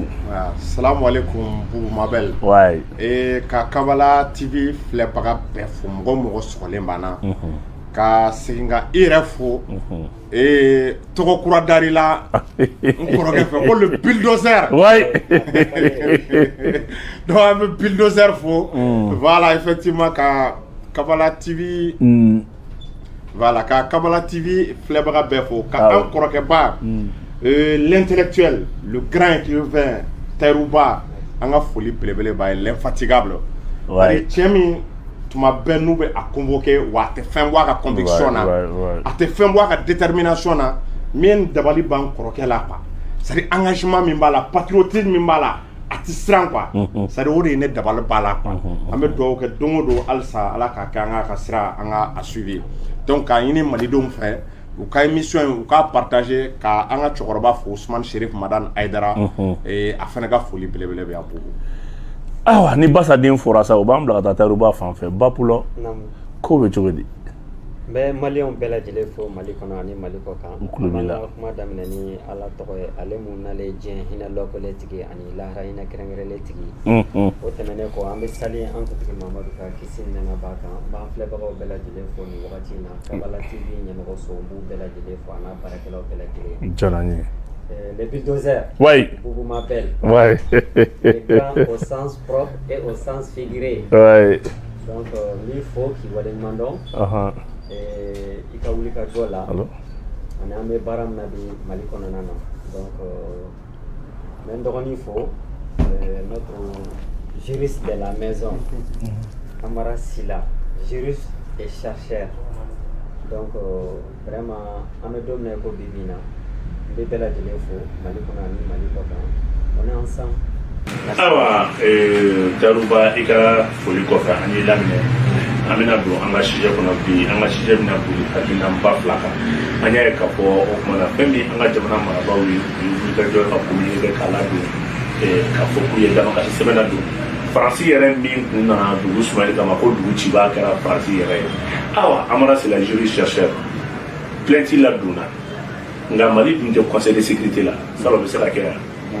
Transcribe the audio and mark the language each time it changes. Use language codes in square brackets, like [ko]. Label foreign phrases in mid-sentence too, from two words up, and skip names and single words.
[bm] salamu alaikum Bubumabel ka Kabala TV filɛbaga bɛɛ fo mɔgɔ sɔgɔlen b'an na ka segin ka i yɛrɛ fo tɔgɔ kura dari la n kɔrɔkɛ fɛ ko [fr] le bulldozer [bm] donc an bɛ bulldozer fo [fr] voilà effectivement [bm] ka Kabala TV voilà ka Kabala TV filɛbaga bɛɛ fo ka an kɔrɔkɛba [fr] l'intellectuel le grand écrivain [bm] Tayiruba an ka foli belebele b'a ye l'infatigable cɛ min tuma bɛɛ n'u bɛ a convoqué wa a tɛ fɛn bɔ a ka conviction na a tɛ fɛn bɔ a ka détermination na min dabali b'an kɔrɔkɛ la [fr] quoi c'est-à-dire engagement [bm] min b'a la patriotisme min b'a la a tɛ siran [fr] quoi c'est-à-dire [bm] o de ye ne dabali b'a la quoi an bɛ dugawu kɛ don o don halisa ala k'a kɛ an ka sira an ka a suivi donc k'a ɲini malidenw fɛ u ka émission u ka partager ka an ka cɛkɔrɔba fo Ousmane Chérif Madane Aïdara a fana ka foli belebele bɛ yan Boubou. Awa ni Basa den fɔra sa u b'an bila ka taa Tayiruba fan fɛ Bapulo ko bɛ cogo di. N bɛ maliyɛnw bɛɛ lajɛlen fo Mali kɔnɔ ani Mali kɔ kan. An ka kuma daminɛ ni Ala tɔgɔ ye ale mun nalen diɲɛ hinɛ lɔkɔlen tigi ani lahara hinɛ kɛrɛnkɛrɛnlen tigi. O tɛmɛnen kɔ an bɛ sali an kuntigi Mamadu ka kisi ni nɛɛma b'a kan. N b'an filɛbagaw bɛɛ lajɛlen fo nin wagati in na. Kabala TV ɲɛmɔgɔ so n b'u bɛɛ lajɛlen fo a n'a baarakɛlaw bɛɛ lajɛlen. Diyara n ye. [fr] Les bulldozers. Oui. Boubou m'appelle. Oui. Les grands au sens propre et au sens figuré. Oui. Donc il faut qu'il voit des mandons. [bm] I ka wuli ka jɔ la ani an bɛ baara min na bi Mali kɔnɔna na donc n bɛ n dɔgɔnin fo [fr] notre juriste de la maison [bm] Amara Sila [fr] juriste et chercheur donc vraiment [bm] an bɛ don min na i ko bi bi in na n bɛ bɛɛ lajɛlen fo Mali kɔnɔ ani Mali kɔ kan [fr] on est ensemble. [bm] Awa Tayiruba i ka foli kɔfɛ an ye laminɛ an bɛna don an ka sujet kɔnɔ bi an ka sujet bɛna boli hakilinaba fila kan an y'a ye k'a fɔ o tuma na fɛn min an ka jamana marabaaw ye wulikajɔ ka communiqué k'a ladon k'a fɔ k'u ye damakasi sɛbɛn ladon Faransi yɛrɛ min kun nana dugu sumayali kama ko dugu ciba kɛra Faransi yɛrɛ ye awa Amara Sila [fr] juriste chercheur [bm] plainte ladonna nka Mali dun tɛ [fr] conseil de sécurité [bm] la salo bɛ se ka kɛ yan.